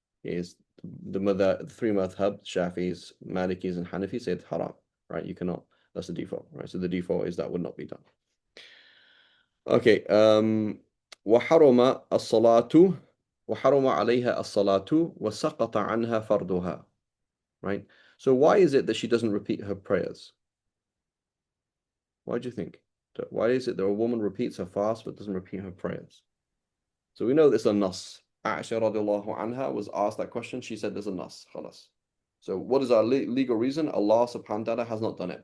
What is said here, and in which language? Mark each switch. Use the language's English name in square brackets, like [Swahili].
[English] is the three madhab, Shafis, Malikis, and Hanafis say it's haram, right? You cannot, that's the default, right? So the default is that would not be done. [Arabic] Okay, وحرم الصلاة وحرم عليها الصلاة وسقط عنها فرضها, right? [English] So why is it that she doesn't repeat her prayers? Why do you think? Why is it that a woman repeats her fast but doesn't repeat her prayers? So we know there's a nas. Aisha radiallahu anha was asked that question. She said there's a nas. Khalas. So what is our legal reason? Allah subhanahu wa ta'ala has not done it.